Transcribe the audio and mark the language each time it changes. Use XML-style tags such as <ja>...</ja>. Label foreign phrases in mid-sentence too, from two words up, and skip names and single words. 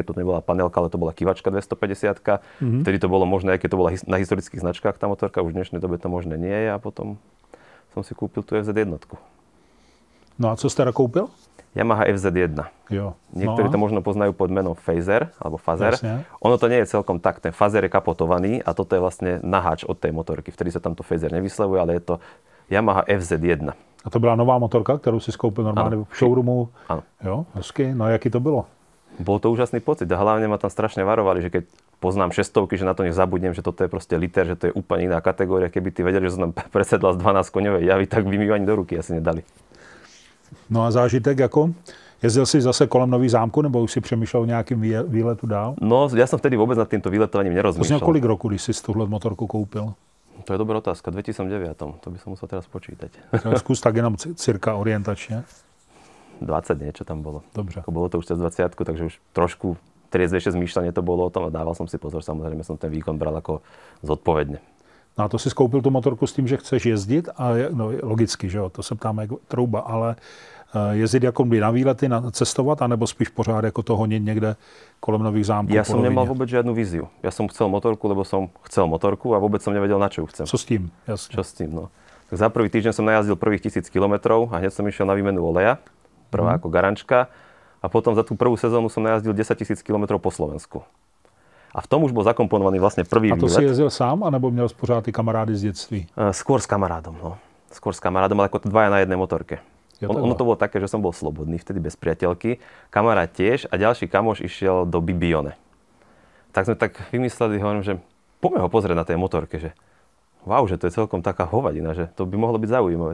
<sk>To nebola panelka, ale to bola kyvačka 250. Vtedy to bolo možné, aj keď to bola na historických značkách tá motorka, už v dnešnej dobe to možné nie je a potom som si kúpil tú FZ1.</sk> <cs>No a co jsi teda koupil? Yamaha FZ1. Jo.</cs> <sk>Niektorí to možno poznajú pod menom Phaser alebo Fazer. Jasne. Ono to nie je celkom tak. Ten Fazer je kapotovaný a toto je vlastne naháč od tej motorky. Vtedy sa tam to Phaser nevyslovuje, ale je to Yamaha FZ1.</sk> <cs>A to byla nová motorka, kterou si skoupil normálně v showroomu?</cs> <sk>Áno.</sk> <cs>Jo, hezky. No a jaký to bylo?</cs> <sk>Bol to úžasný pocit a hlavne ma tam strašne varovali, že keď poznám 600, že na to nezabudnem, že toto je proste liter, že to je úplne iná kategória. Keby tí vedeli, že som tam presedlal z 12-koňovej javy, tak by mi ani do ruky asi nedali.</sk> <cs>No a zážitek jako? Jezdil jsi zase kolem Nových Zámků, nebo už si přemýšlel o nějakým výletu dál?</cs> <sk>No, ja som vtedy vôbec nad týmto výletovaním nerozmýšľal.</sk> <cs>To kolik roku, když si tuhle motorku koupil?</cs> <sk>To je dobrá otázka. 2009. To by som musel teraz počítať.</sk> <cs>Zkus tak jenom cirka orientačne.</cs> <sk>20 niečo tam bolo.</sk> <cs>Dobře.</cs> <sk>Bolo to už cez 20, takže už trošku triezvejšie zmýšľanie to bolo o tom a dával som si pozor. Samozrejme som ten výkon bral ako zodpovedne.</sk> <cs>No a to si skoupil tu motorku s tím, že chceš jezdit? A no, logicky, že jo, to se ptáme jako trouba, ale jezdit jako na výlety, cestovat, anebo spíš pořád jako to honit někde kolem Nových Zámků?</cs> <sk>Ja som nemal vôbec žiadnu víziu. Ja som chcel motorku, lebo som chcel motorku a vôbec som nevedel, na čo ju chcem.</sk> <cs>Co s tím? Jasne.</cs> <sk>Čo s tým, no. Tak za prvý týždeň som najazdil prvých 1000 kilometrov a hneď som išiel na výmenu oleja, prvá ako garančka. A potom za tú prvú sezónu som najazdil 10 000 kilometrov po Slovensku. A v tom už bol zakomponovaný vlastne prvý výlet.</sk> <cs>A to si jezdil sám, anebo měl pořád ty kamarády z detství?</cs> <sk>Skôr s kamarádom, no. Skôr s kamarádom, ale ako dvaja na jednej motorke. Ono to bolo také, že som bol slobodný, vtedy bez priateľky. Kamarát tiež a ďalší kamoš išiel do Bibione. Tak sme tak vymysleli, hovorím, že poďme ho pozrieť na tej motorke, že wow, že to je celkom taká hovadina, že to by mohlo byť zaujímavé.</sk>